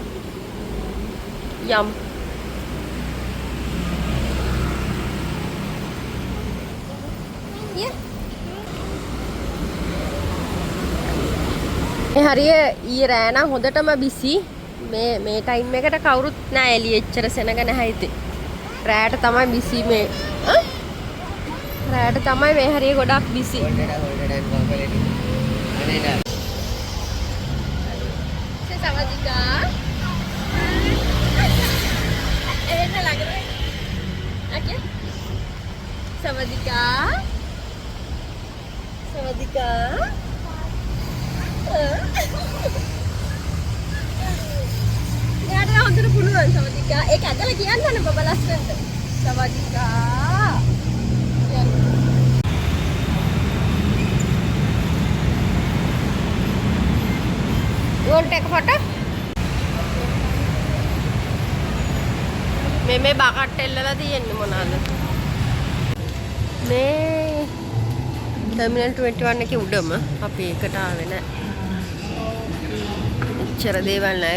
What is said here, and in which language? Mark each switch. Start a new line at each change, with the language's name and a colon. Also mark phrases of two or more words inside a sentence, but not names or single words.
Sinhala: යම්. ඒ හරිය ඊයේ රෑ නම් හොඳටම බිසි. මේ ටයිම් එකට කවුරුත් නැහැ එළිය එච්චර සෙනග නැහැ ඉතින්. රෑට තමයි බිසි මේ. රෑට තමයි මේ හරිය ගොඩක් බිසි. Sawadika.
Indonesian: Enak lagi.
Sinhala: Oke. Sawadika. Sawadika. එයාට හොඳට පුළුවන් සමතිකා. ඒක ඇදලා කියන්නනේ බබ ලස්සනට. සමතිකා.
English: You want to take a photo?
Sinhala: මේ බකට් එල්ලලා තියෙන්නේ මොනවාද? මේ ටර්මිනල් 21 එකේ උඩම අපි එකට ආවේ නැහැ. එච්චර දේවල් නැහැ.